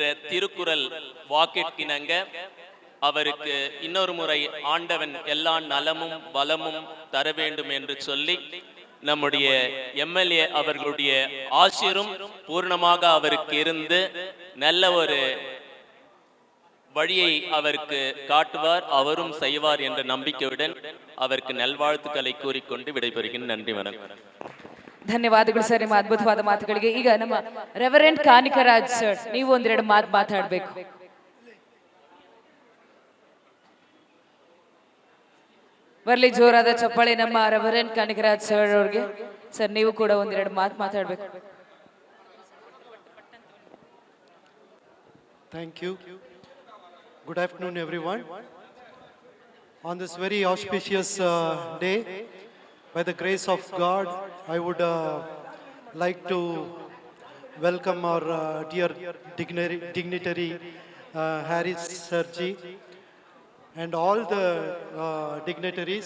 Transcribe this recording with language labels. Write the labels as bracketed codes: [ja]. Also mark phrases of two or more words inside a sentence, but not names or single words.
[ta] திருக்குறள் வாக்கிற்கிணங்க அவருக்கு இன்னொரு முறை ஆண்டவன் எல்லா நலமும் வளமும் தர வேண்டும் என்று சொல்லி நம்முடைய எம்எல்ஏ அவர்களுடைய ஆசீரும் பூர்ணமாக அவருக்கு இருந்து நல்ல ஒரு வழியை அவருக்கு காட்டுவார், அவரும் செய்வார் என்ற நம்பிக்கையுடன் அவருக்கு நல்வாழ்த்துக்களை கூறிக்கொண்டு விடைபெறுகிறேன். நன்றி, வணக்கம். [kn] ಧನ್ಯವಾದಗಳು ಸರ್ ನಿಮ್ಮ ಅದ್ಭುತವಾದ ಮಾತುಗಳಿಗೆ. ಈಗ ನಮ್ಮ ರೆವರೆಂಟ್ ಕಾನಿಕರಾಜ್ ಸರ್, ನೀವು ಒಂದೆರಡು ಮಾತಾಡಬೇಕು. ಬರ್ಲಿ ಜೋರಾದ ಚಪ್ಪಾಳೆ ನಮ್ಮ ರೆವರೆಂಟ್ ಕಾನಿಕರಾಜ್ ಸರ್ ಅವ್ರಿಗೆ. ಸರ್ ನೀವು ಕೂಡ ಒಂದೆರಡು ಮಾತಾಡಬೇಕು. [en] Thank you. Good afternoon, everyone. On this very auspicious day, by the grace of God, I would like to welcome our dear dignitary Harris Sirji and all the dignitaries.